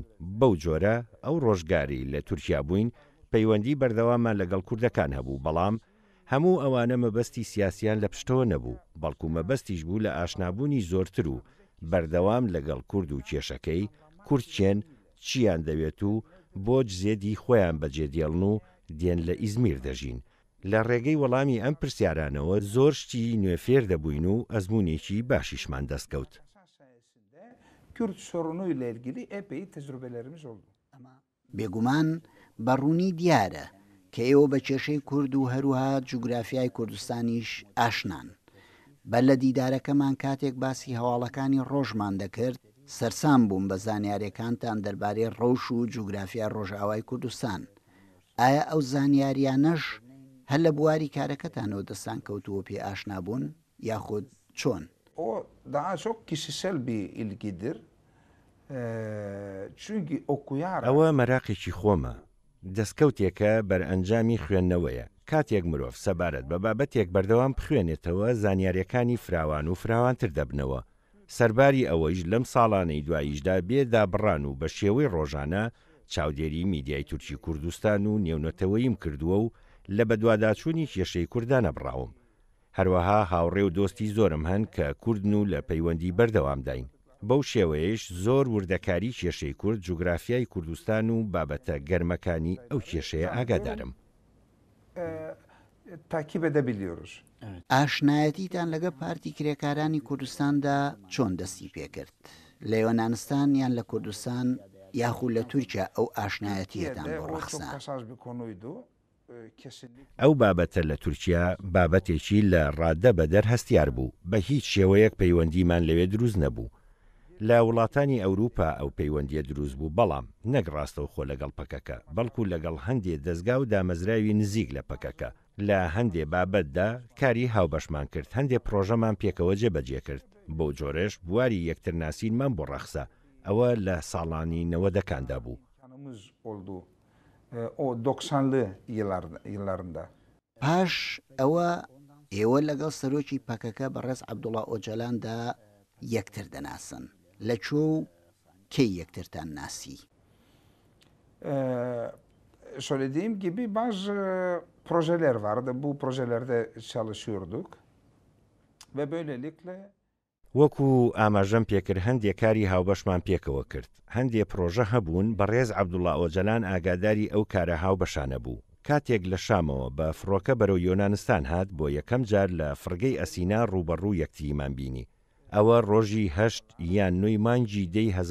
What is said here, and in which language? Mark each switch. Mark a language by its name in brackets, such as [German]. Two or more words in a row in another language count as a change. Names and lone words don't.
[Central Kurdish] بەو جۆرە ئەو ڕۆژگاری لە تورکیا بووین، پەیوەندی بەردەوامان لەگەڵ کوردەکان هەبوو، بەڵام هەموو ئەوانە مەبەستی سیاسیان لە پشتەوە نەبوو، بەڵکو مەبەستیش بوو لە ئاشنابوونی زۆرتر و بەردەوام لەگەڵ کورد و کێشەکەی کورد چێن چیان دەوێت و بۆ جزێدی خۆیان بەجێدێڵن و دێن لە ئیزمیر دەژین. لە ڕێگەی وەڵامی ئەم پرسیارانەوە زۆر شتی نوێفێر دەبووین و ئەزمونێکی باشیشمان دەستکەوت. [Turkish] Kürt sorunuyla ilgili epey tecrübelerimiz oldu. [Central Kurdish] بێگومان بەڕوونی دیارە کە ئێوە بە کێشەی کورد و هەروها جوگرافیای کوردستانیش ئاشنان. بە لە دیدارەکەمان کاتێک باسی هەواڵەکانی ڕۆژمان دەکرد، سەرسام بووم بە زانیاریەکانتان دەربارەی ڕەوش و جوگرافیا ڕۆژئاوای کوردستان. ئایا ئەو زانیاریانەش هەر لە بواری کارەکەتانەوە دەستان کەوتووە پێ ئاشنابوون یاخود چۆن؟ [Turkish] O daha çok kişisel bir ilgidir. Çünkü okuyarak [Central Kurdish] ئەوە مەراقێکی خۆمە. دەستکەوتێکە بەرئەنجامی خوێندنەوەیە. کاتێک مرۆڤ سەبارەت بە بابەتێک بەردەوام بخوێنێتەوە زانیاریەکانی فراوان و فراوانتر دەبنەوە. سەرباری ئەوەیش لەم ساڵانەی دواییشدا بێدابڕان و بە شێوەی ڕۆژانە چاودێری میدیای تورکی کوردستان و نێونەتەوەیم کردووە و لە بەدواداچوونی کێشەی کوردانە بڕاوم. هەروەها هاوڕێ و دۆستی زۆرم هەن کە کوردن و لە پەیوەندی بەردەوام داین. بەو شێوەیەش زۆر وردەکاری کێشەی کورد جوگرافیای کوردستان و بابەتە گەرمەکانی ئەو کێشەیە ئاگادارم. [Turkish] takip edebiliyoruz. [Central Kurdish] ئاشنایەتیتان لەگە پارتی کرێکارانی کوردستاندا چۆن دەستی پێکرد؟ لە یۆنانستان یان لە کوردستان یاخود لە تورکیا ئەو ئاشنایەتیەتان بۆ ڕەخسا؟ ئەو بابەتە لە تورکیا بابەتێکی لە ڕادە بەدەر هەستیار بوو، بە هیچ شێوەیەک پەیوەندیمان لەوێ دروست نەبوو. لە وڵاتانی ئەوروپا ئەو پەیوەندیە دروست بوو، بەڵام نەک ڕاستەوخۆ لەگەڵ پەکەکە، بەڵکو لەگەڵ هەندێک دەستگا و دامەزراوی نزیک لە پەکەکە. لە هەندێ بابەتدا کاری هاوبەشمان کرد، هەندێک پرۆژەمان پێکەوە جێبەجێ کرد. بەو جۆرەش بواری یەکترناسینمان بۆ ڕەخسا. ئەوە لە ساڵانی 90ەکاندا بوو. [Turkish] O 90'lı yıllarında. [Central Kurdish] پاش ئەوە ئێوە لەگەڵ سەرۆکی پەکەکە بەڕێز عەبدوڵڵا ئۆجەلاندا یەکتر دەناسن. لە چۆ و کەی یەکترتان ناسی؟ [Turkish] Söylediğim gibi bazı projeler vardı. Bu projelerde çalışıyorduk. Ve böylelikle [Central Kurdish] وەکو ئاماژەم پێکرد هەندێک کاری هاوبەشمان پێکەوە کرد هەندێک پرۆژە هەبوون بەڕێز عەبدوڵڵا ئۆجەلان ئاگاداری ئەو کارە هاوبەشانە بوو کاتێک لە شامەوە بە فڕۆکە بەرەو یۆنانستان هات بۆ یەکەم جار لە فرگەی ئەسینا ڕوبەڕوو یەکتریمان بینی ئەوە ڕۆژی 8 یان 9 مانگی دەی